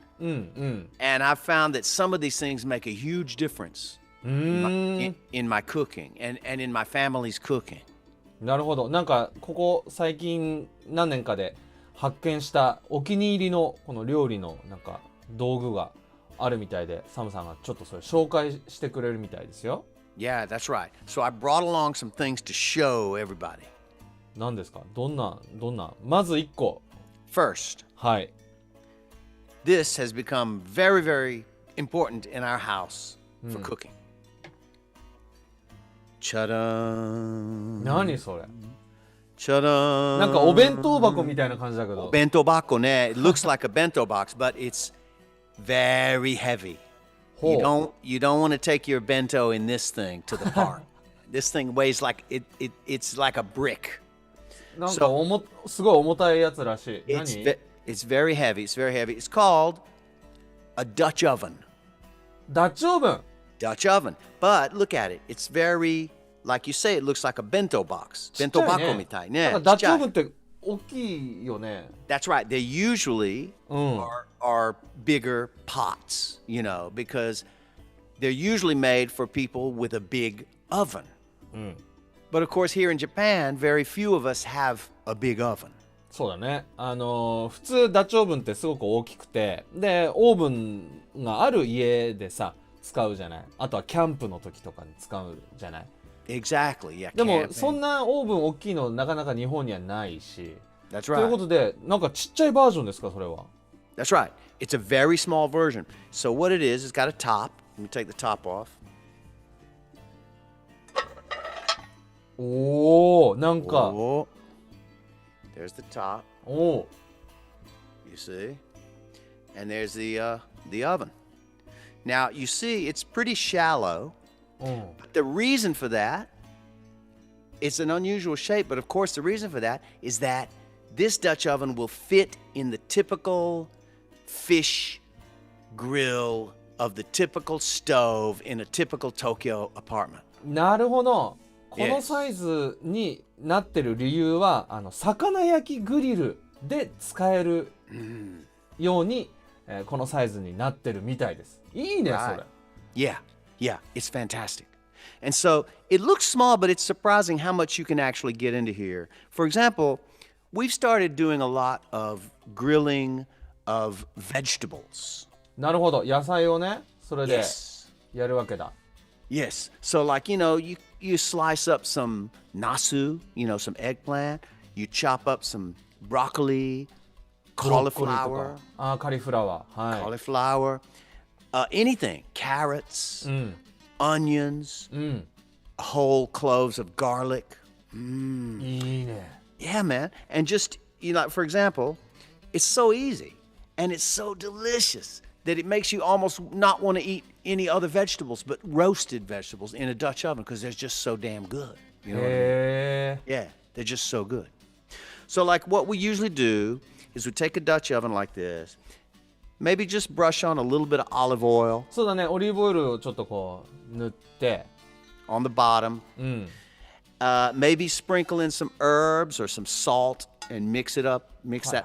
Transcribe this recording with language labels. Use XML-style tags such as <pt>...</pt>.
<en>And I've found that some of these things make a huge difference in my cooking and in my family's cooking.</en> <ja>なるほど。なんかここ最近何年かで発見したお気に入りのこの料理のなんか道具があるみたいで、サムさんがちょっとそれ紹介してくれるみたいですよ。</ja> <en>Yeah, that's right. So I brought along some things to show everybody.</en> <ja>何ですか？どんなまず1個。</ja> <en>First,</en> <ja>はい。</ja> <en>this has become very, very important in our house for cooking.</en> <ja>チャラーン。何それ？チャラーン。なんかお弁当箱みたいな感じだけど。お弁当箱ね。</ja> <en>It looks like a bento box, but it's very heavy. You don't want to take your bento in this thing to the park. This thing weighs like it's like a brick.</en> <ja>なんかすごい重たいやつらしい。何？</ja> <en>It's very heavy. It's very heavy. It's called a Dutch oven.</en> <ja>ダッチオーブン。</ja> <en>Dutch oven. But look at it. It's very, like you say, it looks like a bento box.</en> <ja>Bento bako みたいね。ダッチオーブンって大きいよね。</ja> <en>That's right. They usually are bigger pots, because they're usually made for people with a big oven. But of course, here in Japan, very few of us have a big oven.</en> <ja>そうだね。普通ダッチオーブンってすごく大きくて、でオーブンがある家でさ使うじゃない。あとはキャンプの時とかに使うじゃない。</ja> <en>Exactly. Yeah.</en> <ja>でもそんなオーブン大きいのなかなか日本にはないし。</ja> <en>That's</en> <ja>という</ja> <en>right.</en> <ja>ことでなんかちっちゃいバージョンですかそれは。</ja> <en>That's right. It's a very small version. So what it is, it's got a top. Let me take the top off.</en> <ja>おお、なんか。</ja> <en>Oh, there's the top.</en> <ja>おお。</ja> <en>You see? And there's the oven. Now, you see, it's pretty shallow. But the reason for that, it's an unusual shape, but of course the reason for that is that this Dutch oven will fit in the typical fish grill of the typical stove in a typical Tokyo apartment.</en> <ja>なるほど。このサイズになってる理由は魚焼きグリルで使えるように、このサイズになってるみたいです。いいね、それ。</ja> <en>Yeah, yeah, it's fantastic. And so it looks small, but it's surprising how much you can actually get into here. For example, we've started doing a lot of grilling of vegetables.</en> <ja>なるほど、野菜をね、それで</ja> <en>Yes.</en> <ja>やるわけだ。</ja> <en>Yes. So like, you slice up some nasu, some eggplant, you chop up some broccoli,</en> <ja>ブロッコリーと</ja> <en>cauliflower,</en> <ja>か、カリフラワー、はい。</ja> <en>cauliflower, anything, carrots, onions, whole cloves of garlic.</en> <ja>いいね。</ja> <en>Yeah, man. And just, for example, it's so easy and it's so delicious that it makes you almost not want to eat any other vegetables but roasted vegetables in a Dutch oven because they're just so damn good. You know what I mean?</en> <ja>へえ。</ja> <en>Yeah, they're just so good. So like what we usually do is we take a Dutch oven like this, maybe just brush on a little bit of olive oil</en> <ja>そうだね、オリーブオイルをちょっとこう塗って、</ja> <en>on the bottom,</en> <ja>うん。</ja> <en>maybe sprinkle in some herbs or some salt and mix it up, mix that</en>